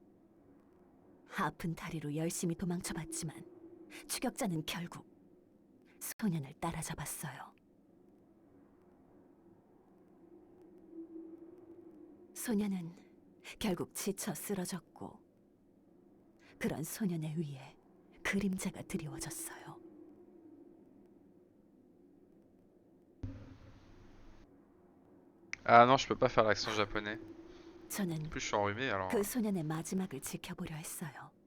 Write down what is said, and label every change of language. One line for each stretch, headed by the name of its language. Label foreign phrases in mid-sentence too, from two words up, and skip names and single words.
Korean: 아픈 다리로 열심히 도망쳐봤지만 추격자는 결국 소년을 따라잡았어요. 소년은 결국 지쳐 쓰러졌고 그런 소년의 위에 그림자가 드리워졌어요.
French: Ah non, je peux pas faire l'accent japonais.
Korean: 저는
French: En plus, je suis enrhumé alors.
Korean: 그 소년의 마지막을 지켜보려 했어요.